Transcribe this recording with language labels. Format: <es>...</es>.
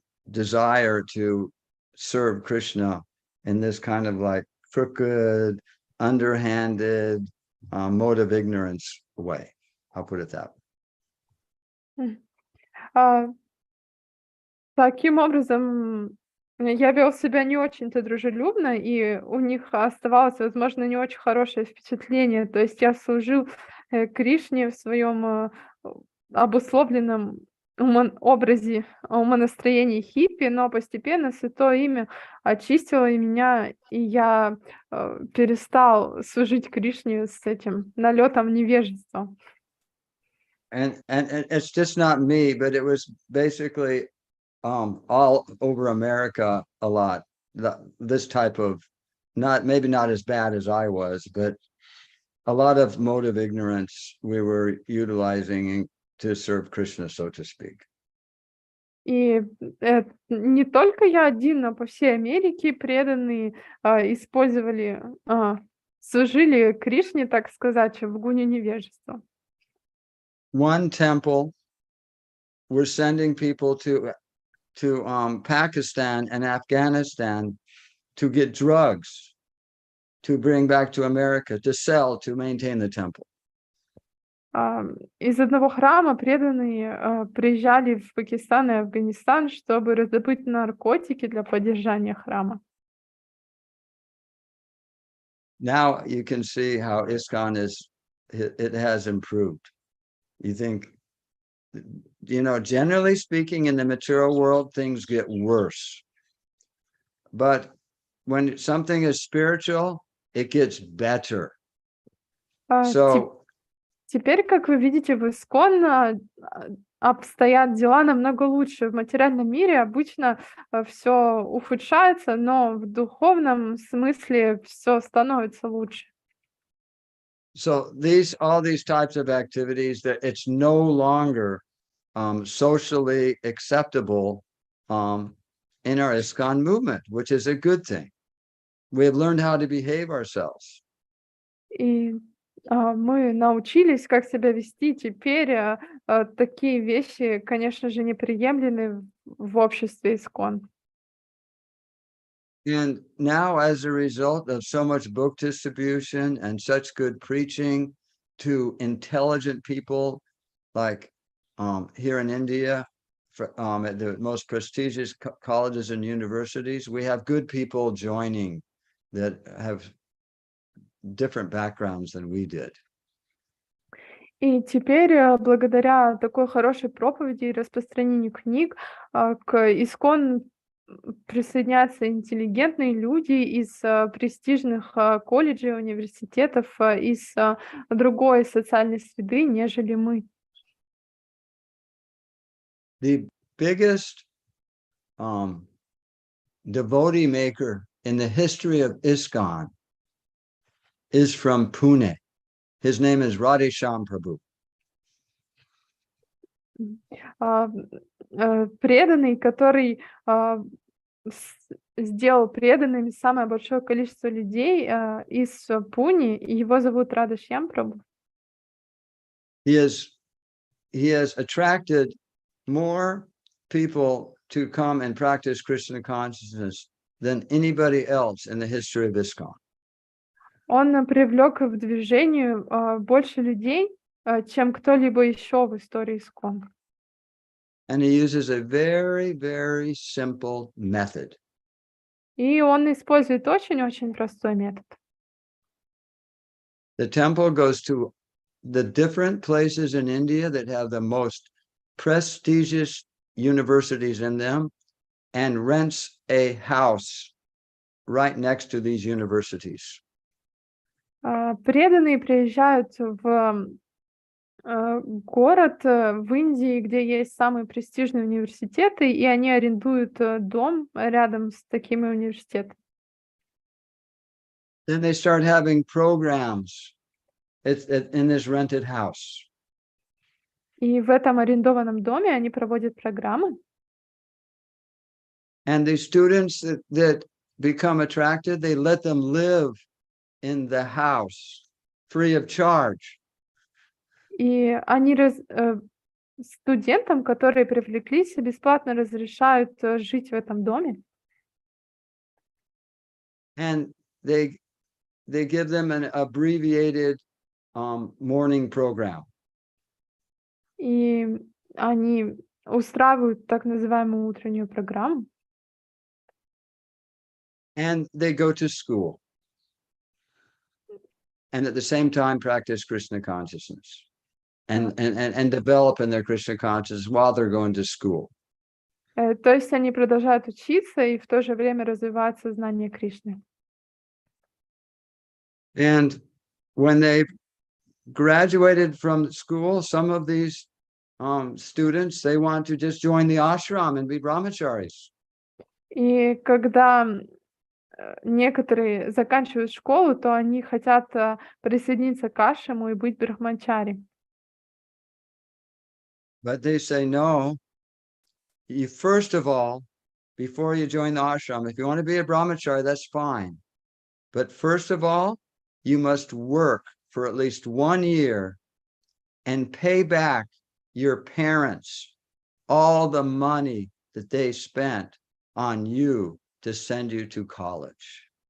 <en>desire to serve Krishna in this kind of like crooked, underhanded, mode of ignorance way. I'll put it that way.</en> <ru>Таким образом, я вел себя не очень-то дружелюбно, и у них оставалось, возможно, не очень хорошее впечатление. То есть я служил Кришне в своем обусловленном образе, умонастроении хиппи, но постепенно Святое Имя очистило и меня, и я перестал служить Кришне с этим налетом невежества.</ru> <en>And it's just not me, but it was basically all over America a lot. This type of, maybe not as bad as I was, but a lot of mode of ignorance we were utilizing to serve Krishna, so to speak.</en> <ru>И не только я один, но по всей Америке преданные использовали, служили Кришне, так сказать, в гуне невежества.</ru> <en>One temple, we're sending people to Pakistan and Afghanistan to get drugs to bring back to America to sell to maintain the temple.</en> <ru>Из одного храма преданные приезжали в Пакистан и Афганистан, чтобы раздобыть наркотики для поддержания храма.</ru> <en>Now you can see how ISKCON it has improved. You think, generally speaking, in the material world, things get worse. But when something is spiritual, it gets better. So</en> <ru>Теперь, как вы видите, в ИСККОН обстоят дела намного лучше. В материальном мире обычно все ухудшается, но в духовном смысле все становится лучше.</ru> <en>So all these types of activities, that it's no longer socially acceptable in our ISKCON movement, which is a good thing. We have learned how to behave ourselves.</en> <ru>И мы научились, как себя вести. Теперь такие вещи, конечно же, неприемлемы в обществе ИСККОН.</ru> <en>And now, as a result of so much book distribution and such good preaching to intelligent people, like here in India, at the most prestigious colleges and universities, we have good people joining that have different backgrounds than we did.</en> <ru>И теперь, благодаря такой хорошей проповеди и распространению книг, к ИСККОН присоединяются интеллигентные люди из престижных колледжей, университетов, из другой социальной среды, нежели мы.</ru> <en>The biggest devotee maker in the history of ISKCON is from Pune. His name is Radhesham Prabhu.</en> <ru>Преданный, который сделал преданными самое большое количество людей из Пуни, и его зовут Радхешьям Прабху.</ru> <en>He has attracted more people to come and practice Krishna consciousness than anybody else in the history of ISKCON.</en> <ru>Он привлек в движение больше людей, чем кто-либо еще в истории ИСККОН.</ru> <en>And he uses a very, very simple method.</en> <ru>И он использует очень-очень простой метод.</ru> <en>The temple goes to the different places in India that have the most prestigious universities in them and rents a house right next to these universities.</en> <ru>Преданные приезжают в город в Индии, где есть самые престижные университеты, и они арендуют дом рядом с такими университетами.</ru> <en>Then they start having programs in this rented house.</en> <ru>И в этом арендованном доме они проводят программы.</ru> <en>And the students that become attracted, they let them live in the house free of charge.</en> <ru>И они студентам, которые привлеклись, бесплатно разрешают жить в этом доме.</ru> <en>And they give them an abbreviated morning program.</en> <ru>И они устраивают так называемую утреннюю программу.</ru> <en>And they go to school. And at the same time practice Krishna consciousness. And develop in their Krishna consciousness while they're going to school.</en> <ru>То есть они продолжают учиться и в то же время развивают сознание Кришны.</ru> <en>And when they graduated from school, some of these students, they want to just join the ashram and be brahmacharis.</en> <ru>И когда некоторые заканчивают школу, то они хотят присоединиться к ашраму и быть брахмачари.</ru> <en>But they say, no, you first of all, before you join the ashram, if you want to be a brahmachari, that's fine. But first of all, you must work for at least 1 year and pay back your parents all the money that they spent on you to send you to college.</en>